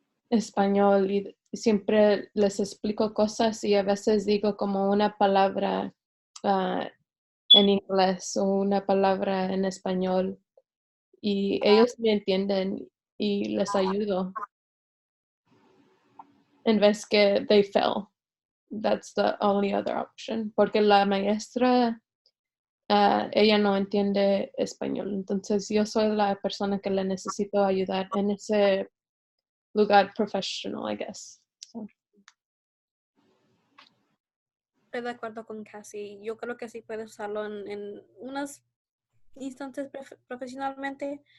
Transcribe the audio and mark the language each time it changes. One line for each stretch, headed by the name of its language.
Spanish: español y siempre les explico cosas y a veces digo como una palabra ah, en inglés o una palabra en español y ellos me entienden y les ayudo en vez que
English: they fail. That's the only other option.
Spanish: Porque la maestra, ella no entiende español. Entonces yo soy la persona que le necesito ayudar en ese lugar
English: professional, I guess. So.
Spanish: estoy de acuerdo con Cassie. Yo creo que sí puedes usarlo en unas instantes profesionalmente,